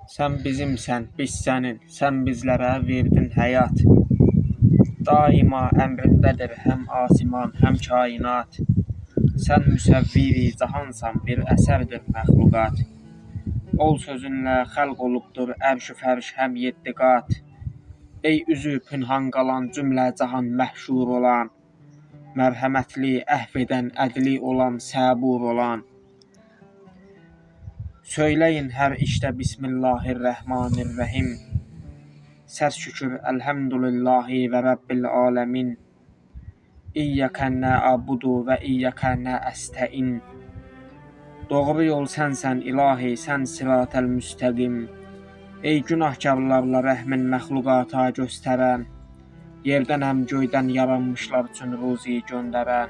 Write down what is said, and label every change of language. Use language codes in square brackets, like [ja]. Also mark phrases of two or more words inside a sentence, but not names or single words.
[az] Sen bizimsen, biz senin, sen bizlere verdin hayat. Daima emrindedir hem asiman hem kainat. Sen müsevviri cahansan, bir eserdir mehlukat. Ol sözünle halq olubdur erş-ü ferş hem yeddi qat. Ey üzü pünhan qalan cümle cahan məhşur olan, mərhəmətli, əhv edən, ədli olan, səbur olan. [tr] Söyleyin her işte Bismillahirrahmanirrahim. [az] Səs şükür [ar] الحمد لله و رب العالمين. إياك نعبد وإياك نستعين. [az] Doğru yol sənsən ilahi, sən [ar] الصراط المستقيم. [az] Ey günahkarlarla rəhmin məxluqata göstərən, yerdən həm göydən yaranmışlar üçün ruzi göndərən.